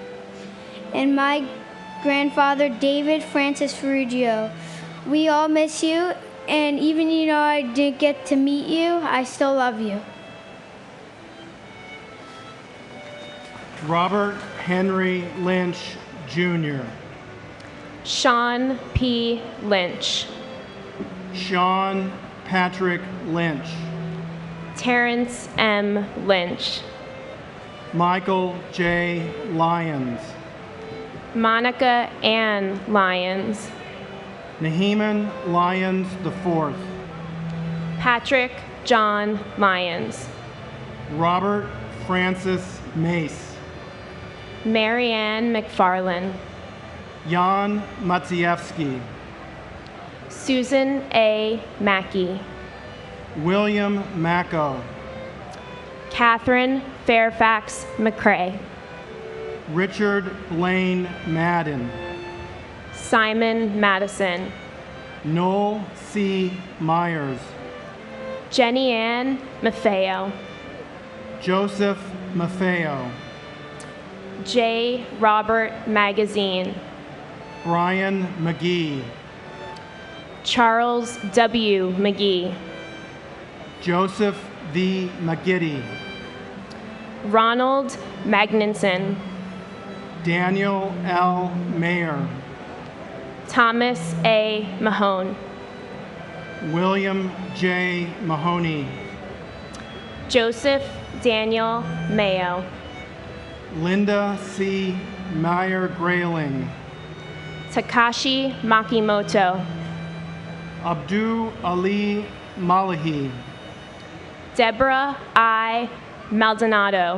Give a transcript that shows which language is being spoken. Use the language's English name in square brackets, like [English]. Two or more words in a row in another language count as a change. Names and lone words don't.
[English] And my grandfather, David Francis Ferruggio. We all miss you, and even I didn't get to meet you, I still love you. Robert Henry Lynch, Jr. Sean P. Lynch. Sean Patrick Lynch. Terrence M. Lynch. Michael J. Lyons. Monica Ann Lyons. Naheeman Lyons IV. Patrick John Lyons. Robert Francis Mace. Marianne McFarlane. Jan Matsievsky. Susan A. Mackey. William Macco. Catherine Fairfax McCrae. Richard Blaine Madden. Simon Madison. Noel C. Myers. Jenny Ann Maffeo. Joseph Maffeo. J. Robert Magazine. Brian McGee. Charles W. McGee. Joseph V. McGiddy. Ronald Magninson. Daniel L. Mayer. Thomas A. Mahone. William J. Mahoney. Joseph Daniel Mayo. Linda C. Meyer-Grayling, Takashi Makimoto, Abdul Ali Malahi, Deborah I. Maldonado,